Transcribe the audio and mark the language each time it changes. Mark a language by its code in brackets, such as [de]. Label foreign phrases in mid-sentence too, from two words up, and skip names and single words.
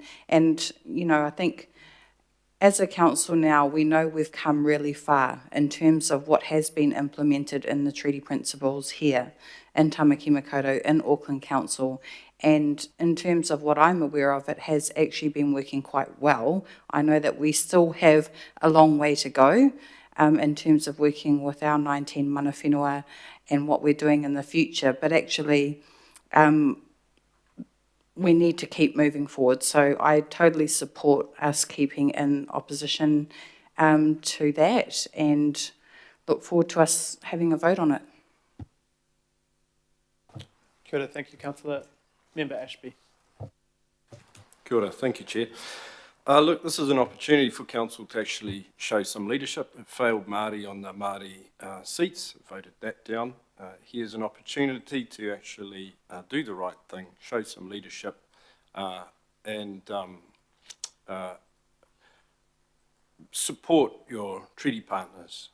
[en] And, you know, I think as a council now, we know we've come really far in terms of what has been implemented in the treaty principles here in Tamaki Makaurau, in Auckland Council. And in terms of what I'm aware of, it has actually been working quite well. I know that we still have a long way to go in terms of working with our 19 [mi] mana whenua [en] and what we're doing in the future, but actually we need to keep moving forward. So I totally support us keeping in opposition to that, and look forward to us having a vote on it. [mi] Kia ora. [en] Thank you, Councillor. Member Ashby. [mi] Kia ora. [en] Thank you, Chair. Look, this is an opportunity for Council to actually show some leadership. It failed Māori on the Māori seats, voted that down. Here's an opportunity to actually do the right thing, show some leadership, and support your treaty partners.